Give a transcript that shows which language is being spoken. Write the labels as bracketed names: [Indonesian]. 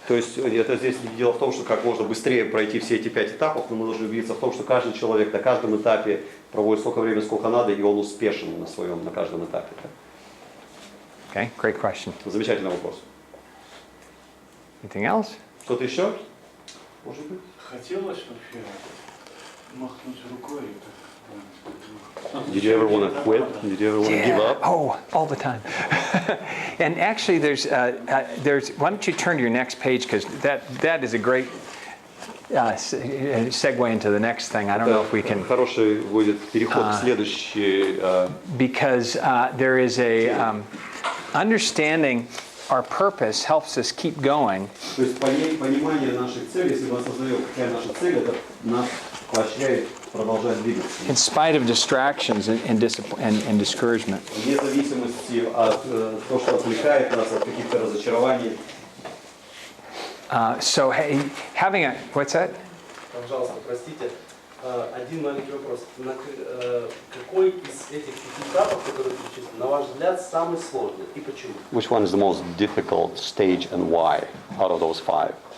[Russian] То есть это здесь дело в том, что как можно быстрее пройти все эти 5 этапов, но мы должны убедиться в том, что каждый человек на каждом этапе проводит столько времени, сколько надо, и он успешен на каждом этапе. [English] Okay, great question. [Russian] Замечательный вопрос. [English] Anything else? [Russian] Что-то еще? Может быть? Хотелось вообще махнуть рукой. [English] Did you ever want to quit? Did you ever want to give up? Oh, all the time. And actually, there's. Why don't you turn to your next page, because that is a great segue into the next thing. I don't know if we can. [Russian] Хороший будет переход к следующей. [English] Because there is a understanding our purpose helps us keep going. [Russian] То есть понимание наших целей, если мы осознаем, какая наша цель, это нас поощряет продолжать двигаться. [English] In spite of distractions and discouragement. [Russian] Вне зависимости от того, что отвлекает нас от каких-то разочарований. [English] So having a what's that? [Russian] Пожалуйста, простите. Один маленький вопрос. Какой из этих 5 этапов, которые перечислены, на ваш взгляд, самый сложный и почему? [English] Which one is the most difficult stage and why out of those 5?